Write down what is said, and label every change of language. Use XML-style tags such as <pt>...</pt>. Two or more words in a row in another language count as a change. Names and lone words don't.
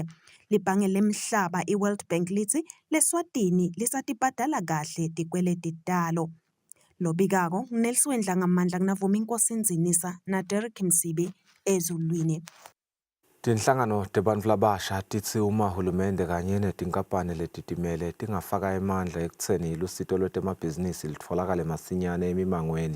<ss>Libhange lemhlaba i-World Bank lithi leSwatini lisatibhadala kahle tikweleti talo. Lobikako Nelson Ngamandla kunavuma Inkosi Nzinisa na Derek Msibi ezulwini. Tinhlangano tebantfu labasha titsi uma hulumende kanye netinkampani letitimele tingafaka emandla ekutseni lusito lwetemabhizinisi litfolakale masinyane emimangweni.</ss>